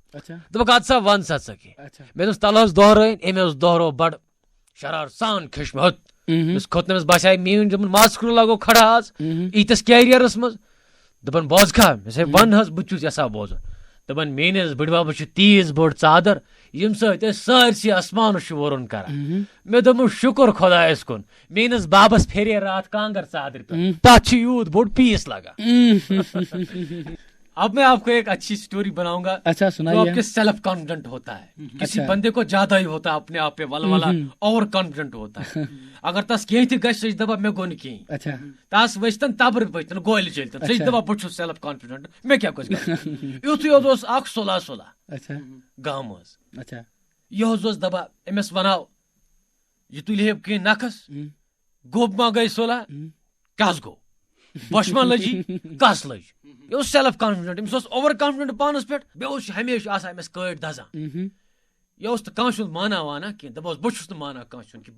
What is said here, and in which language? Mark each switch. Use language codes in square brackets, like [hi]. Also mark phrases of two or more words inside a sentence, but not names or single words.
[ks] دوٚپُکھ اَدٕ سا وَن سا ژٕ کینٛہہ مےٚ دوٚپُس تلہٕ حظ دۄہرٲیِن أمۍ حظ دۄہرو بڑٕ شرار سان کھیٚچھ مےٚ ہُتھ أمِس کھوٚت نہٕ أمِس باسے میٲنۍ دوٚپُن ماسکرو لگو کھڑا آز ییٖتِس کیریرس منٛز دپان بوزکھا مےٚ سا ون حظ بہٕ چھُس یژھان بوزُن دپان میٲنِس بٕڈببس چھِ تیٖژ بٔڑ ژادر ییٚمہِ سۭتۍ أسۍ سٲرسٕے آسمانس چھُ وورُن کران مےٚ دوٚپمَس شُکر خۄدایس کُن میٲنِس بابس پھیرے راتھ کانٛگٕر ژادرِ پٮ۪ٹھ تتھ چھُ یوٗت بوٚڑ پیٖس لگان [ur] اب میں آپ کو ایک اچھی سٹوری بناؤں گا جو آپ کے سیلف کانفیڈنٹ ہوتا ہے کسی بندے کو زیادہ ہی ہوتا ہے اپنے آپ پہ ولولہ اوور کانفیڈنٹ ہوتا ہے [ks] اگر تس کہیں تہ گژھِ سہ دپان مےٚ گوٚو نہٕ کِہیٖنۍ تس ؤسۍتن تبرٕ ؤسۍتن گولہِ چٔلۍتن سہ دپان بہٕ چھُس [en] self confident [ks] مےٚ کیٛاہ گوٚژھ گژھُن یُتھُے حظ اوس اکھ صلح گام حظ یہِ حظ اوس دپان أمِس وناو یہِ تُلہِ ہے کینٛہہ نکھس گوٚب ما گٔے صلح کس گوٚو بۄچھِ ما لٔجی کس لٔج یہِ اوس [en] self confident [ks] أمِس اوس [en] over confident [ks] پانس پٮ۪ٹھ بیٚیہِ اوس ہمیشہِ آسان أمِس کٲڑۍ دزان یہِ اوس نہٕ کٲنٛسہِ ہُنٛد مانا وانا کینٛہہ دپان اوس بہٕ چھُس نہٕ مانان کٲنٛسہِ ہُنٛد کینٛہہ